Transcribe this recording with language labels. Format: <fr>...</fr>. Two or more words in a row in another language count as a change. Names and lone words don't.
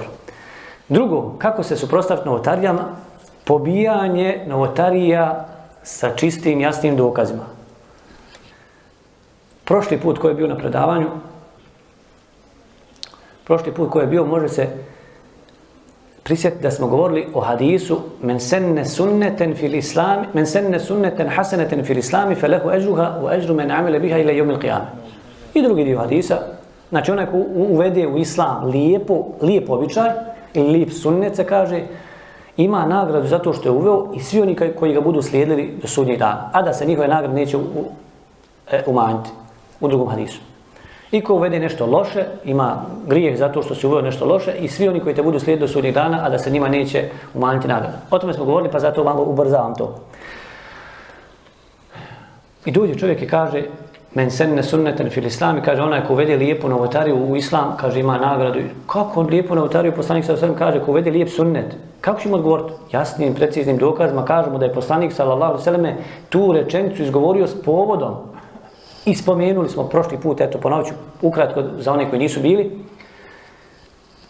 <bs>Drugo, kako se suprotstaviti novotarijama? Pobijanje novotarija sa čistim, jasnim dokazima. Prošli put koji je bio na predavanju, može se prisjetiti da smo govorili o hadisu</bs> <ar>من سن سنة حسنة في الإسلام فله أجرها وأجر من عمل بها إلى يوم القيامة.</ar> <bs>I drugi dio hadisa, znači onaj ko uvede u islam lijep običaj ili lijep sunnet se kaže, ima nagradu zato što je uveo i svi oni koji ga budu slijedili do sudnjeg dana. A da se njihove nagrade neće umanjiti u drugom hadisu. I ko uvede nešto loše, ima grijeh zato što se uveo nešto loše i svi oni koji te budu slijedili do sudnjeg dana, a da se njima neće umanjiti nagrada. O tome smo govorili, pa zato malo ubrzavam to. I dođe čovjek i kaže</bs> <ar>من سن سنة في الإسلام,</ar> <bs>kaže onaj ko uvede lijepu novotariju u islam, kaže ima nagradu. Kako lijepu novotariju poslanik</bs> <ar>صلى الله عليه وسلم</ar> <bs>kaže ko uvede lijep sunnet? Kako ćemo odgovoriti? Jasnim, preciznim dokazima kažemo da je poslanik</bs> <ar>صلى الله عليه وسلم</ar> <bs>tu rečenicu izgovorio s povodom. I spomenuli smo prošli put, eto ponovit ću ukratko za one koji nisu bili.</bs>